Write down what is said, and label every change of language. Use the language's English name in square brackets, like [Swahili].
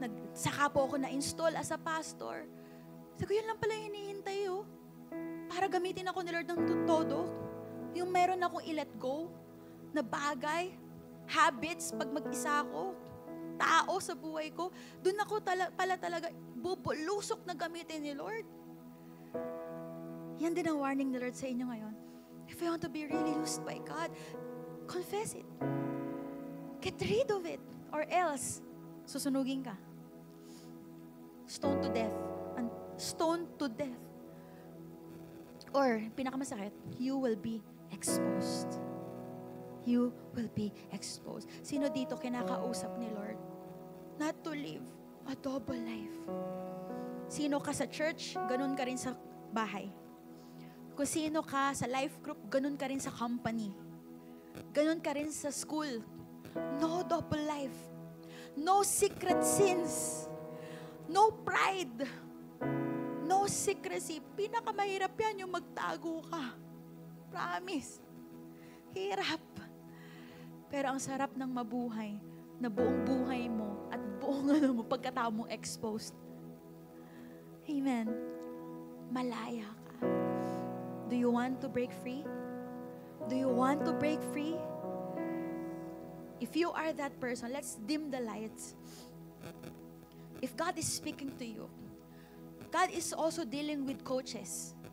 [Filipino] Saka po ako na-install [English] as a pastor. [Filipino] Sabi ko, yun lang pala hinihintay para gamitin ako ni Lord ng todo. Yung meron akong i-let go na bagay, habits, pag mag-isa ako, tao sa buhay ko, doon ako pala talaga bubulusok na gamitin ni Lord. Yan din ang warning ni Lord sa inyo ngayon. [English] If you want to be really used by God, confess it. Get rid of it. Or else, [Filipino] susunugin ka. [English] Stone to death. And stone to death. Or, [Filipino] pinakamasakit, [English] you will be exposed. you will be exposed. [Filipino] Sino dito kinakausap ni Lord? [English] Not to live a double life. [Filipino] Sino ka sa church, ganun ka rin sa bahay. Kung sino ka sa life group, ganun ka rin sa company. Ganun ka rin sa school. [English] No double life. No secret sins. No pride. No secrecy. [Filipino] Pinakamahirap yan yung magtago ka. Promise. Hirap. Pero ang sarap ng mabuhay na buong buhay mo at buong pagkatao mo exposed. Amen. Malaya ka. [English] Do you want to break free? Do you want to break free? If you are that person, let's dim the lights. If God is speaking to you, God is also dealing with coaches.